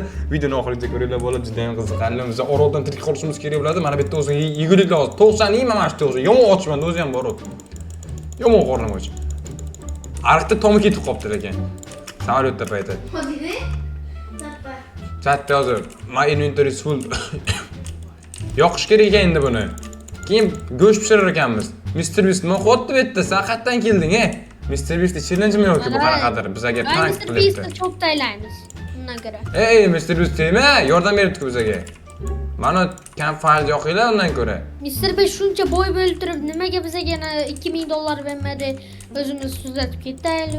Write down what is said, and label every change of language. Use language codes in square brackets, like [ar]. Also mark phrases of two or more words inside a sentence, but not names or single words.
[uz] Videoni oxirigacha ko'ringlar, bola juda ham qiziqarli. Biz oroldan tirik qolishimiz kerak bo'ladi. Mana bu yerda o'zing yegulik hozir. 90 yeyman mana shu o'zi. Yomon ochman o'zi ham bor. Yomon qornim och. Ariqda tomi ketib qolibdi lekin. Samolyotda payti. Hadi. Chatda hozir. [en] My inventory is full. [uz] Yoqish kerak ekan endi buni. Keyin go'sht pishirar ekanmiz. Mr. Beast nima qotdi bu yerda? Sen qayerdan kelding, Mr. Beast challenge-mi yoki bu qanaqadir bizga prank Mr. qilyapti? Beast'ni cho'p taylaymiz. Undan ko'ra. Ey, Mr. Beast tegma, yordam beribdi bizga. Mana campfire yoqinglar undan ko'ra. Mr. Beast shuncha boy bo'lib turib, nimaga bizga yana $2000 bermadi? O'zimiz tuzatib ketaylik.